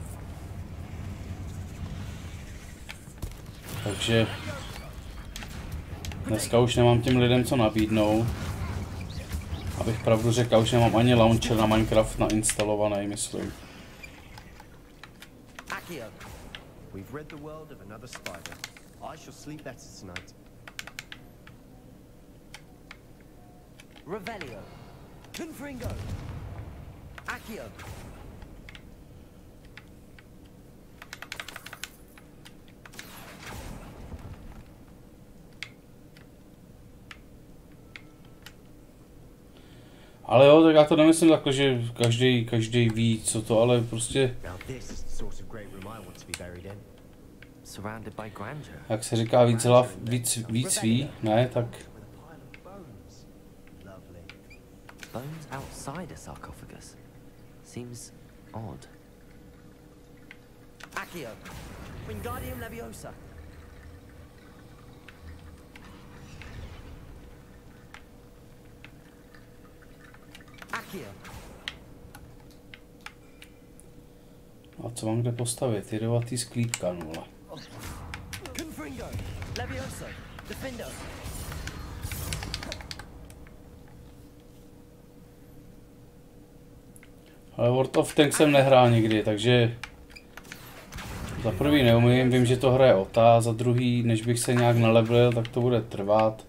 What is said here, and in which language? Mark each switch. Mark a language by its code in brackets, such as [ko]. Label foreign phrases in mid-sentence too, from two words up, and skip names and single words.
[cs] Takže dneska už nemám těm lidem co nabídnout. Abych pravdu řekl, už nemám ani launcher na Minecraft nainstalovaný, myslím. [en] We've rid the world of another spider. I shall sleep better tonight. Revelio. Confringo. Accio. [cs] Ale jo, tak já to nemyslím takhle, že každý ví, co to, ale prostě... Jak se říká, víc hlav, víc ví, ne, tak... [en] Bones outside a sarcophagus. Seems odd. Accio. Wingardium Leviosa. Accio. [cs] A co mám kde postavit? Jedovatý sklípka, no vole. [en] Confringo. Leviosa. Defendo. [cs] Ale World of Tanks jsem nehrál nikdy, takže za prvý neumím, vím, že to hraje Ota, za druhý, než bych se nějak nalevelil, tak to bude trvat.